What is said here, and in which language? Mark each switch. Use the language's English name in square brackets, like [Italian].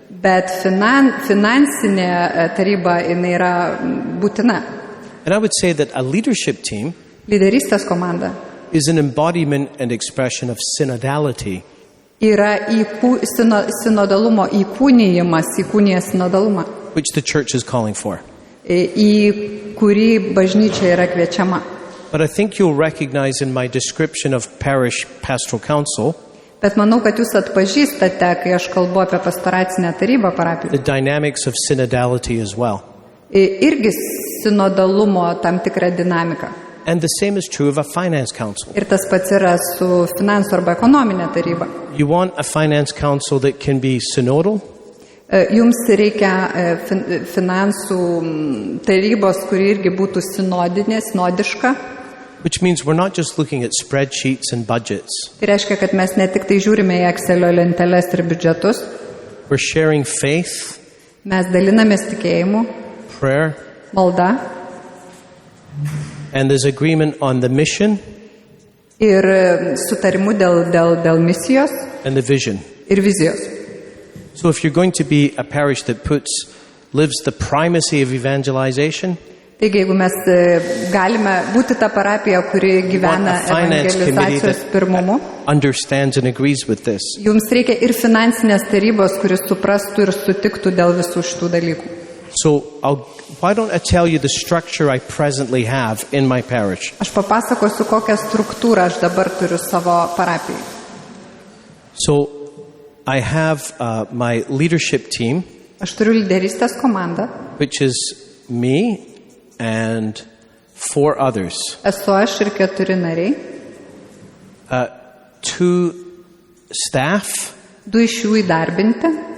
[Lithuanian] Bet finansinė taryba jinai yra būtina. [English] And I would say that a leadership team [Lithuanian] Lyderystės komanda [English] is an embodiment and expression of synodality. [Lithuanian] yra sinodalumo įkūnijimas, įkūnija sinodalumą, [English] Which the church is calling for. [Lithuanian] į kurį bažnyčia yra kviečiama. [English] But I think you'll recognize in my description of parish pastoral council [Lithuanian] Bet manau, kad jūs atpažįstate, kai aš kalbu apie pastoracinę tarybą parapijų, [English] the dynamics of synodality as well. [Lithuanian] irgi sinodalumo tam tikrą dinamiką. [English] And the same is true of a finance council. [Lithuanian] Ir tas pats yra su finansų arba ekonominė taryba. [English] You want a finance council that can be synodal, [Lithuanian] Jums reikia finansų tarybos, kuri irgi būtų sinodinė, sinodiška. [English] which means we're not just looking at spreadsheets and budgets. [Lithuanian] Tai reiškia, kad mes ne tik tai žiūrime į Excelio lenteles ir biudžetus, [English] We're sharing faith, [Lithuanian] mes dalinamės tikėjimu, [English] prayer, [Lithuanian] malda [English] and there's agreement on the mission [Lithuanian] ir sutarimu dėl misijos [English] and the vision. [Lithuanian] ir vizijos. [English] So if you're going to be a parish that lives the primacy of evangelization, [Lithuanian] Taigi, jeigu mes galime būti ta parapija, kuri [English] you want [Lithuanian] gyvena [English] a finance committee [Lithuanian] evangelizacijos pirmumu, [English] that understands and agrees with this. [Lithuanian] jums reikia ir finansinės tarybos, kuris suprastų ir sutiktų dėl visų šitų dalykų. [English] So why don't I tell you the structure I presently have in my parish? [Lithuanian] Aš papasakosiu, kokią struktūrą aš dabar turiu savo parapijai. [English] So I have my leadership team, [Lithuanian] Aš turiu lyderystės komandą, [English] which is me and 4 others. [Lithuanian] esu aš ir 4 nariai, [English] 2 staff [Lithuanian] 2 iš jų įdarbinti